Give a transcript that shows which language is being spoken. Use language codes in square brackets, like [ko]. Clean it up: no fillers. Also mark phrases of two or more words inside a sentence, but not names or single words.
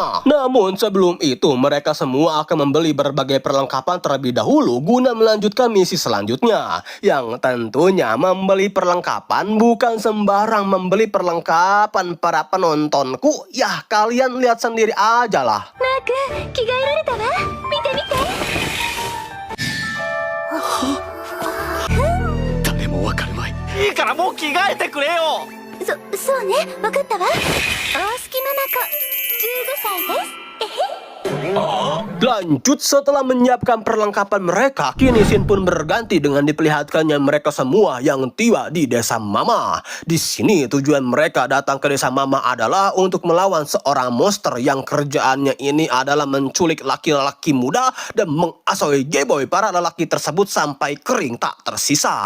[id] Namun sebelum itu mereka semua akan membeli berbagai perlengkapan terlebih dahulu guna melanjutkan misi selanjutnya. Yang tentunya membeli perlengkapan bukan sembarang membeli perlengkapan para penontonku. Ya kalian lihat sendiri aja lah. [ja] マーク、着替えられたわ。見て見て。誰もわかるまい。いいからもう着替えてくれよ。そうね、わかったわ。大隙間な子、15歳です。えへ。 [id] Lanjut, setelah menyiapkan perlengkapan mereka, kini Shin pun berganti dengan diperlihatkannya mereka semua yang tiba di Desa Mama. Di sini tujuan mereka datang ke Desa Mama adalah untuk melawan seorang monster yang kerjaannya ini adalah menculik laki-laki muda dan mengasoi gayboy para lelaki tersebut sampai kering tak tersisa.